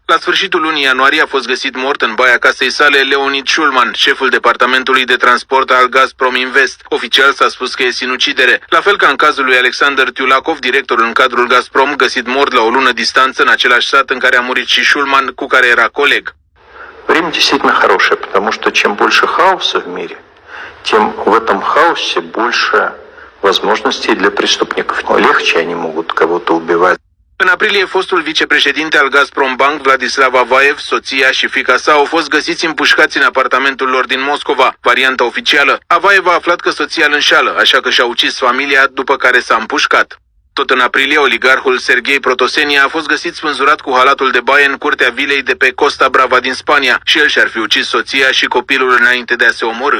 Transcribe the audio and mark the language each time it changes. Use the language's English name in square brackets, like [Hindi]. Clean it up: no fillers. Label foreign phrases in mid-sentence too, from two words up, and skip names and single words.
[Romanian] La sfârșitul lunii ianuarie a fost găsit mort în baia casei sale Leonid Shulman, șeful departamentului de transport al Gazprom Invest. Oficial s-a spus că e sinucidere. La fel ca în cazul lui Alexander Tyulakov, directorul în cadrul Gazprom, găsit mort la o lună distanță în același sat în care a murit și Shulman, cu care era coleg. [Russian] Время действительно хорошее, потому что чем больше хаоса в мире, тем в этом хаосе больше возможностей для преступников. Легче они могут кого-то убивать. [Romanian] În aprilie, fostul vicepreședinte al Gazprom Bank, Vladislav Avaev, soția și fiica sa au fost găsiți împușcați în apartamentul lor din Moscova. Varianta oficială: Avaev a aflat că soția îl înșală, așa că și-a ucis familia, după care s-a împușcat. Tot în aprilie, oligarhul Serghei Protosenia a fost găsit spânzurat cu halatul de baie în curtea vilei de pe Costa Brava din Spania și el și-ar fi ucis soția și copilul înainte de a se omorî.